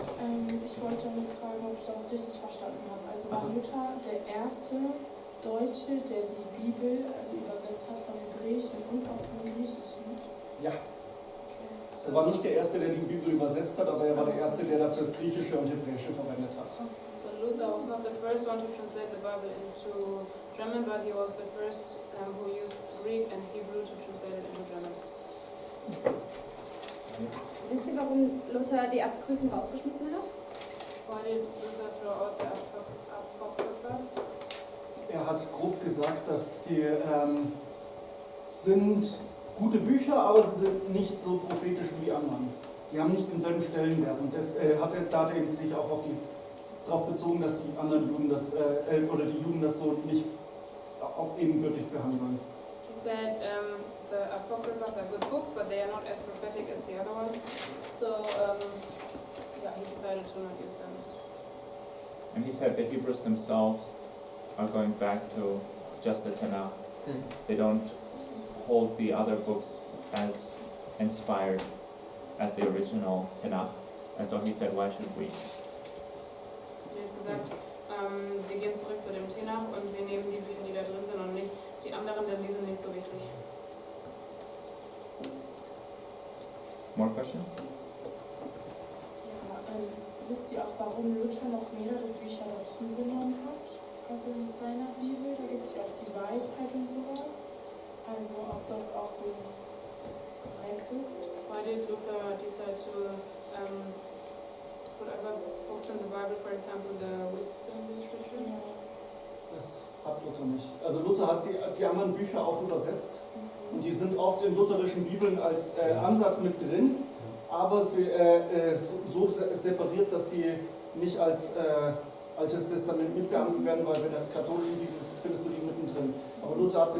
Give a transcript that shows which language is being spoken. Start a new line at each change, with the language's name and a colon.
German: Ich wollte nur fragen, ob ich das richtig verstanden habe. Also war Luther der erste Deutsche, der die Bibel übersetzt hat von Hebräischen und auch von Griechischen? Ja. Er war nicht der Erste, der die Bibel übersetzt hat, aber er war der Erste, der dafür das Griechische und Hebräische verwendet hat.
English: So Luther was not the first one to translate the Bible into German, but he was the first who used Greek and Hebrew to translate it into German.
German: Wisst ihr, warum Luther die Apokryphen rausgeschmissen hat?
English: Why did Luther throw out the Apocryphas?
German: Er hat grob gesagt, dass die sind gute Bücher, aber sie sind nicht so prophetisch wie die anderen. Die haben nicht denselben Stellenwert. Und das hat er eben sich auch darauf bezogen, dass die anderen Juden das die Juden das so nicht auch ebenbürtig behandeln.
English: He said the Apocryphas are good books, but they are not as prophetic as the other ones. So he decided to not use them. And he said the Hebrews themselves are going back to just the Tanakh. They don't hold the other books as inspired as the original Tanakh. And so he said, why should we?
German: Er hat gesagt, wir gehen zurück zu dem Tanakh und wir nehmen die Bücher, die da drin sind und nicht die anderen, denn die sind nicht so wichtig.
English: More questions?
German: Ja, wisst ihr auch, warum Luther noch mehrere Bücher dazu genommen hat? Also in seiner Bibel, da gibt es ja auch die Weisheit und sowas. Also ob das auch so korrekt ist.
English: Why did Luther decide to put other books in the Bible, for example, the wisdom literature?
German: Ja. Das hat Luther nicht. Also Luther hat die anderen Bücher auch übersetzt und die sind oft in lutherischen Bibeln als Ansatz mit drin, aber sie, so separiert, dass die nicht als Altes Testament mitbehandelt werden, weil in der katholischen Bibel findest du die mittendrin. Aber Luther hat sie